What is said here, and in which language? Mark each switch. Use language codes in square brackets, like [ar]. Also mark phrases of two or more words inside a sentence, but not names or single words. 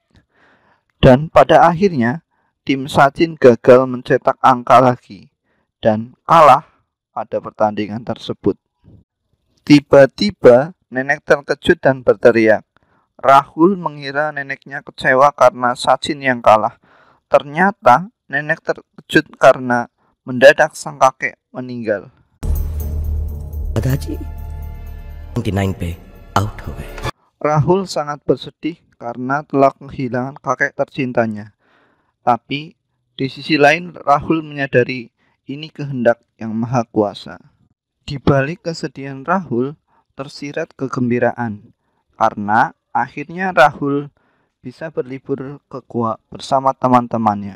[id] Dan pada akhirnya, tim Sachin gagal mencetak angka lagi dan kalah pada pertandingan tersebut. Tiba-tiba nenek terkejut dan berteriak. Rahul mengira neneknya kecewa karena Sachin yang kalah. Ternyata nenek terkejut karena mendadak sang kakek meninggal. [hi] दादाजी 99 पे आउट हो गए. [id] Rahul sangat bersedih karena telah kehilangan kakek tercintanya. Tapi di sisi lain Rahul menyadari ini kehendak yang maha kuasa. Di balik kesedihan Rahul tersirat kegembiraan karena akhirnya Rahul bisa berlibur ke Goa bersama teman-temannya.